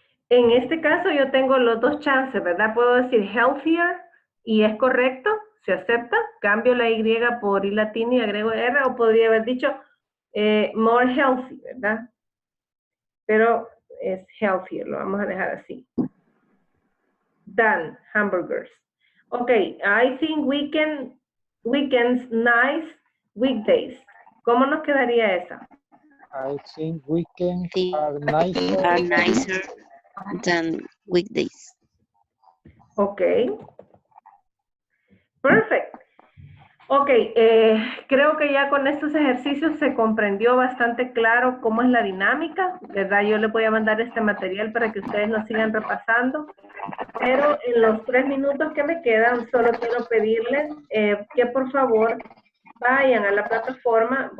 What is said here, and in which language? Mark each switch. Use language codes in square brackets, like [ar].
[es] en este caso yo tengo los dos chances, ¿verdad? Puedo decir healthier y es correcto, se acepta. Cambio la Y por I latina y agrego R, o podría haber dicho [en] more healthy, [es] ¿verdad? Pero es healthier, lo vamos a dejar así. [en] Than hamburgers. Okay, I think weekends nice, weekdays. [es] ¿Cómo nos quedaría esa? [en] I think weekends Things are nicer are nicer than weekdays. Okay. Perfect. [es] Ok, creo que ya con estos ejercicios se comprendió bastante claro cómo es la dinámica, ¿verdad? Yo les voy a mandar este material para que ustedes lo sigan repasando, pero en los 3 minutos que me quedan, solo quiero pedirles que por favor vayan a la plataforma.